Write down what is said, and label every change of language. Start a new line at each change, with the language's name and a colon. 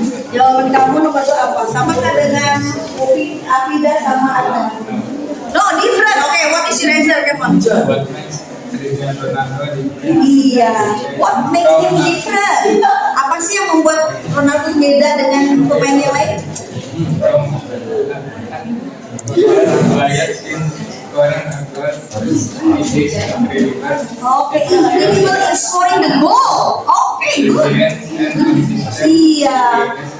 Indonesian: Jawaban kamu nomor dua apa? Sama nggak dengan Ufi, Afida sama Adnan?
English: No, different. Okay, what is your answer? Come on. What makes Cristiano Ronaldo different?
Indonesian: Iya.
English: What makes him different?
Indonesian: Apa sih yang membuat Ronaldo beda dengan pemain yang lain?
English: Okay, incredible in scoring the goal. Okay, good.
Indonesian: Iya.